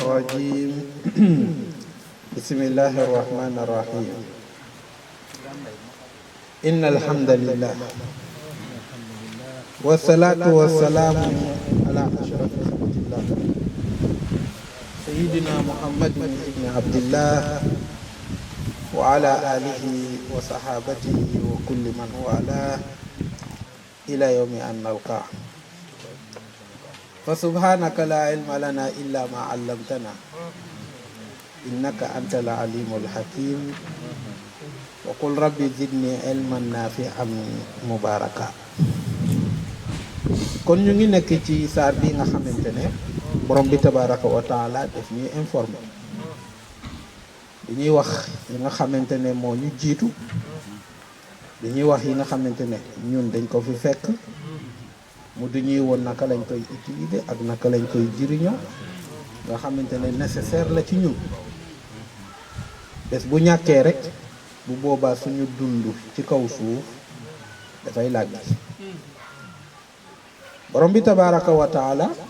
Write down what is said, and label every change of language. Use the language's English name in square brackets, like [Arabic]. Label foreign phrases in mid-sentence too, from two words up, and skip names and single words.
[Arabic] الرجيم بسم الله الرحمن الرحيم إن الحمد لله والصلاة والسلام على أشرف خلق الله سيدنا محمد بن عبد الله وعلى آله وصحابته وكل من والاه إلى يوم أن نلقاه فسبحانك لا علم لنا إلا ما علمتنا إنك أنت العليم الحكيم وقل ربي زدني علما نافعا مباركا [Wolof] kon ñu ngi nekk ci saar bi nga xamante ne borom bi tabaraka wa taala daf ñuy informé dañuy wax yi nga xamante ne moo ñu jiitu dañuy wax yi nga xamante ne ñun dañ ko fi fekk mu duñuy woon naka lañ koy utiliser ak naka lañ koy jëriñoo nga xamante ne nécessaire la ci ñun bés bu ñàkkee rek bu boobaa suñu dund ci kaw suuf dafay làggi borom bi [Arabic] تبارك وتعالى